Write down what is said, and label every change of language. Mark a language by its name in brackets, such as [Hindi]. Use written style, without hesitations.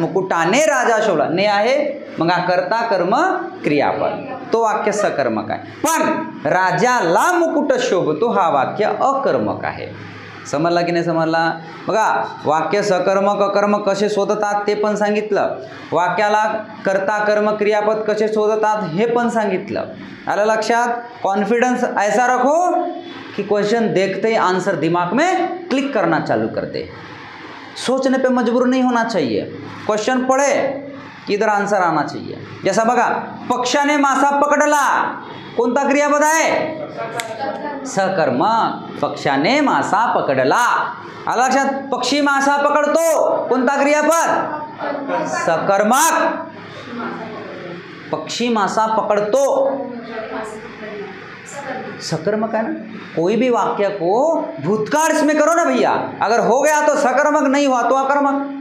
[Marathi] मुकुटाने राजा शोभला. ने आहे, मग हा कर्ता कर्म क्रियापद, तो वाक्य सकर्मक आहे. पण राजाला मुकुट शोभतो हा वाक्य अकर्मक आहे. समजला की नाही समजला? बघा, वाक्य सकर्मक अकर्मक कसे शोधतात ते पण सांगितलं. वाक्याला कर्ता कर्म क्रियापद कसे शोधतात हे पण सांगितलं. आलं लक्षात? [Hindi] कॉन्फिडेंस ऐसा रखो कि क्वेश्चन देखते ही आंसर दिमाग में क्लिक करना चालू कर दे. सोचने पे मजबूर नहीं होना चाहिए. क्वेश्चन पढ़े कि इधर आंसर आना चाहिए. [Marathi] जैसा बघा, पक्षाने मासा पकडला, कोणता क्रियापद आहे? सकर्मक. पक्षाने मासा पकडला. आलं लक्षात? पक्षी मासा पकडतो, कोणता क्रियापद? सकर्मक. पक्षी मासा पकड़तो, सकर्मक [Hindi] है ना. कोई भी वाक्य को भूतकाल इसमें करो ना भैया, अगर हो गया तो सकर्मक, नहीं हुआ तो अकर्मक.